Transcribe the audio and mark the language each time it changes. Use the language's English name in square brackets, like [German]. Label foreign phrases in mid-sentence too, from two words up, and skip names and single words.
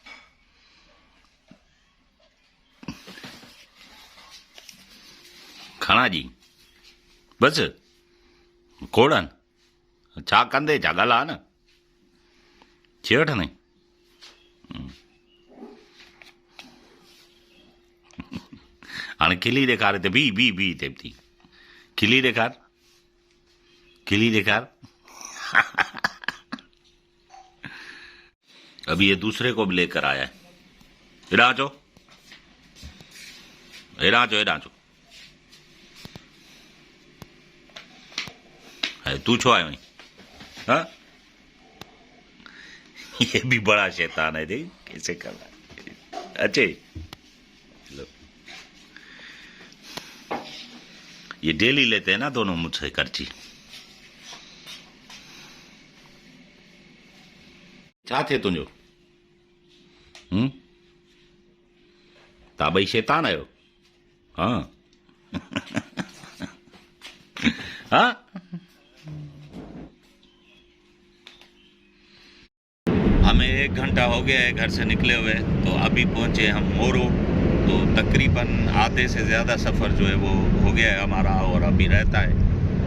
[Sindhi] खणा जी बस कोड़न छा कंदे छा ॻाल्हा न, शे वठने। हाणे खिली ॾेखारे ते बी ते थी, खिली ॾेखार, खिली ॾेखार। [Hindi] अभी ये दूसरे को भी लेकर आया है। [Sindhi] हेॾां अचो, हेॾां अचो, हेॾां अचो। तू छो आयो? [Hindi] हाँ, ये भी बड़ा शैतान है, देख कैसे कर रहा है। अच्छे लो, ये डेली लेते हैं ना दोनों मुझसे खर्ची। [Sindhi] छा थे तुंहिंजो? तव्हां ॿई शैतान आहियो? [Hindi] हाँ हाँ। हमें 1 घंटा हो गया है घर से निकले हुए, तो अभी पहुंचे हम मोरो। तो तकरीबन आधे से ज़्यादा सफ़र जो है वो हो गया है हमारा, और अभी रहता है।